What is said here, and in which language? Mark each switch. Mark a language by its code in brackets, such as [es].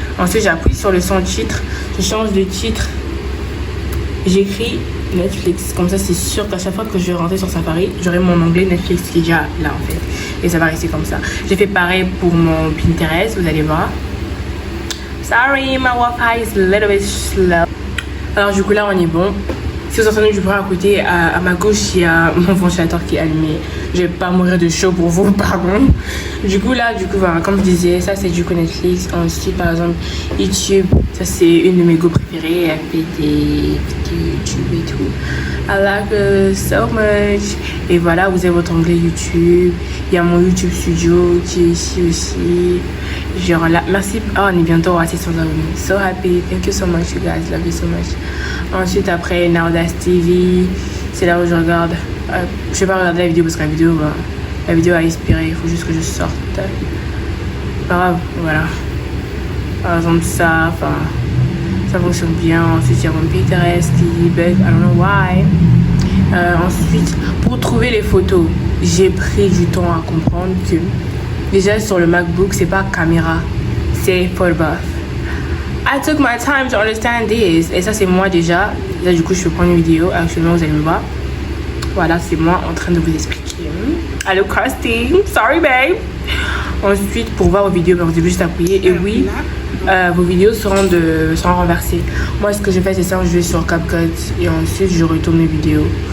[fr] Ensuite, j'appuie sur le son titre. Je change de titre. J'écris Netflix. Comme ça, c'est sûr qu'à chaque fois que je vais rentrer sur Safari, j'aurai mon onglet Netflix qui est déjà là en fait. Et ça va rester comme ça. J'ai fait pareil pour mon Pinterest, vous allez voir. [en] Sorry, my Wi-Fi is a little bit slow. [fr] Alors du coup là, on est bon. Si vous entendez du bruit à côté, à ma gauche, il y a mon ventilateur qui est allumé. Je vais pas mourir de chaud pour vous, pardon. Du coup, voilà, comme je disais, ça c'est du coup Netflix. Ensuite, par exemple, YouTube, ça c'est une de mes go préférées. Elle fait des vidéos YouTube et tout. [en] I like it so much. [fr] Et voilà, vous avez votre onglet YouTube. Il y a mon YouTube Studio qui est ici aussi. Genre là, merci. Oh, on est bientôt à 600 abonnés. [en] So happy. Thank you so much, you guys. Love you so much. [fr] Ensuite, après, Nardas TV. C'est là où je regarde. Je vais pas regarder la vidéo parce que la vidéo a inspiré. Il faut juste que je sorte. Pas grave, voilà. Par exemple, ça fonctionne bien. Ensuite, il y a mon Pinterest qui bug. [en] I don't know why. [fr] Ensuite, pour trouver les photos, j'ai pris du temps à comprendre que déjà sur le MacBook, c'est pas caméra, c'est photograph. [en] I took my time to understand this. [fr] Et ça, c'est moi déjà. Là, du coup, je vais prendre une vidéo. Actuellement, vous allez me voir. Voilà, c'est moi en train de vous expliquer. Allô, casting. [en] Sorry, babe. [fr] Ensuite, pour voir vos vidéos, vous devez juste appuyer. Et oui, vos vidéos seront renversées. Moi, ce que je fais, c'est ça. Je vais sur CapCut et ensuite, je retourne mes vidéos.